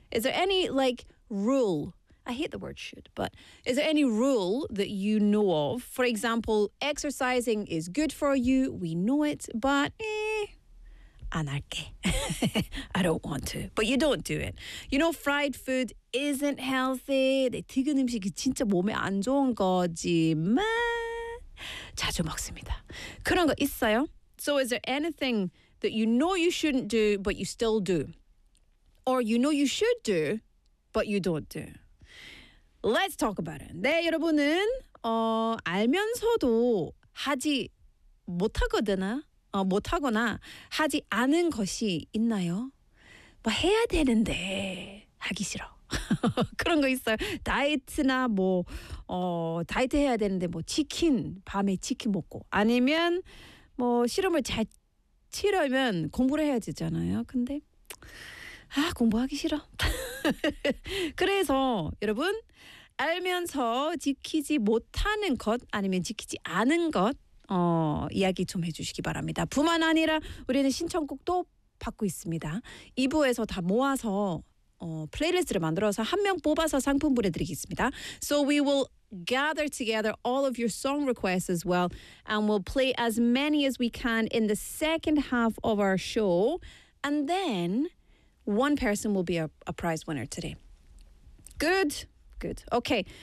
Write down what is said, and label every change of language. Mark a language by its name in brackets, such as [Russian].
[English] Is there any like rule? I hate the word should, but is there any rule that you know of? For example, exercising is good for you. We know it, but anarchy. I don't want to, but you don't do it. You know, fried food isn't healthy. [Korean] 튀긴 음식이 진짜 몸에 안 좋은 거지만 자주 먹습니다. 그런 거 있어요? [English] So is there anything that you know you shouldn't do, but you still do? Or you know you should do, but you don't do? Let's talk about it. [Korean] 네, 여러분은 알면서도 하지 못하거나 못하거나 하지 않은 것이 있나요? 뭐 해야 되는데 하기 싫어. 그런 거 있어요. 다이어트나 뭐 다이어트 해야 되는데 뭐 치킨, 밤에 치킨 먹고 아니면 뭐 실험을 잘 치려면 공부를 해야 되잖아요. 근데 공부하기 싫어. 그래서 여러분 알면서 지키지 못하는 것 아니면 지키지 않은 것 이야기 좀 해주시기 바랍니다. 뿐만 아니라 우리는 신청곡도 받고 있습니다. 2부에서 다 모아서 플레이리스트를 만들어서 한 명 뽑아서 상품 보내드리겠습니다. [English] So we will gather together all of your song requests as well and we'll play as many as we can in the second half of our show and then one person will be a prize winner today. Good. Good. Okay.